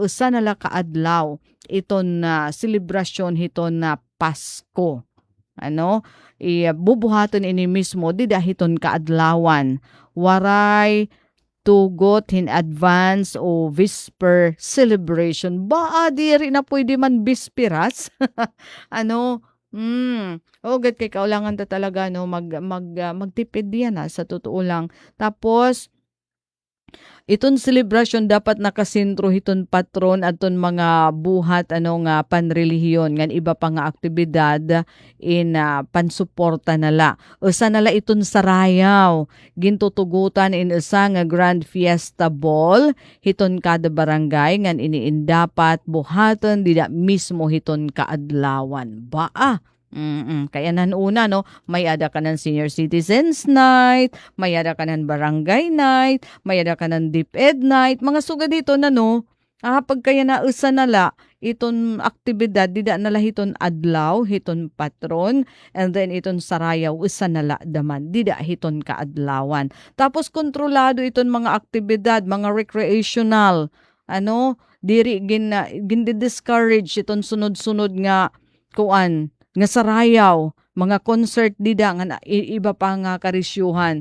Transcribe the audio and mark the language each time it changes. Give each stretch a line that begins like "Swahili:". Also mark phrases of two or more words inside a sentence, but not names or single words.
Waray: usa na la kaadlaw iton selebrasyon hiton na Pasko bubuhaton ini mismo dida hiton kaadlawan waray tugot
English: in advance
Waray: o
English: whisper celebration
Waray: ba diri na pwede man bisperas gad kay kaulangan ta talaga magtipid
Filipino: yan sa totoo lang.
Waray: Tapos iton celebration dapat nakasentro hiton patron aton mga buhat nga panrelihiyon ngan iba pa nga aktibidad in pansuporta nala. Usa nala iton sarayaw gintutugutan in usa nga grand fiesta ball hiton kada barangay ngan iniin dapat buhaton dida mismo hiton kaadlawan. Kaya una may ada ka ng
English: senior citizens night,
Waray: may ada ka ng barangay night, may ada ka ng
English: DepEd night,
Waray: mga suga dito pag kaya na usa nala iton aktibidad dida nala hiton adlaw hiton patron
English: and then
Waray: iton sarayaw usa nala daman dida hiton kaadlawan. Tapos kontrolado iton mga aktibidad, mga recreational diri gin-discourage iton sunod-sunod nga nga sarayaw, mga concert dida nga iba pa nga karisyuhan.